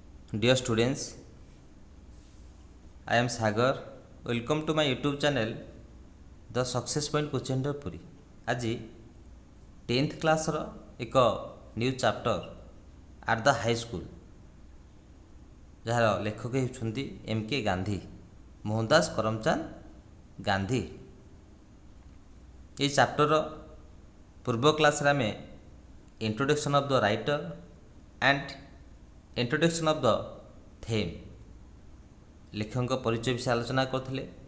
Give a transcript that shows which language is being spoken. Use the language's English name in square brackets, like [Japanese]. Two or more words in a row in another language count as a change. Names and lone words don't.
[English] Dear students, I am Sagar. Welcome to my YouTube channel, The Success Point Coaching Puri. [Odia] ଆଜି 10th କ୍ଲାସ୍ର ଏକ [English] new chapter [Odia] ଆଟ୍ ଦ ହାଇସ୍କୁଲ, ଯାହାର ଲେଖକ ହେଉଛନ୍ତି M.K. ଗାନ୍ଧୀ, ମୋହନଦାସ କରମଚାନ୍ଦ ଗାନ୍ଧୀ। ଏହି ଚାପ୍ଟରର ପୂର୍ବ କ୍ଲାସ୍ରେ ଆମେ [English] introduction of the writer and introduction of the theme, [Odia] ଲେଖକଙ୍କ ପରିଚୟ ବିଷୟ ଆଲୋଚନା କରୁଥିଲେ